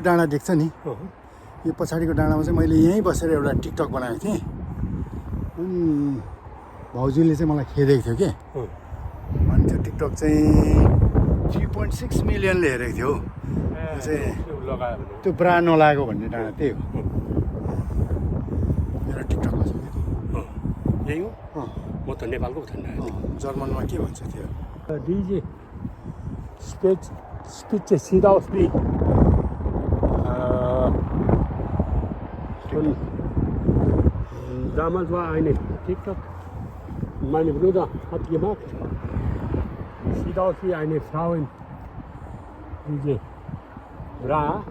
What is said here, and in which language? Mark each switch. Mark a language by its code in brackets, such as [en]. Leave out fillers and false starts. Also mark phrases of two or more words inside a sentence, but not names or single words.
[ne] डाँडा देख्छ नि यो पछाडिको डाँडामा चाहिँ मैले यहीँ बसेर एउटा टिकटक बनाएको थिएँ अनि भाउजूले चाहिँ मलाई खेदेको थियो कि अनि त्यो टिकटक चाहिँ 3.6 मिलियनले हेरेको थियो त्यो चाहिँ त्यो ब्रा नलागेको भन्ने डाँडा त्यही हो मेरो टिकटकमा छ यही हो म त नेपालको छैन जर्मनमा के भन्छ त्यो [de] DJ Spitze sieht aus wie damals war eine TikTok, meine Bruder hat gemacht, sieht aus wie eine Frau in diese Bra.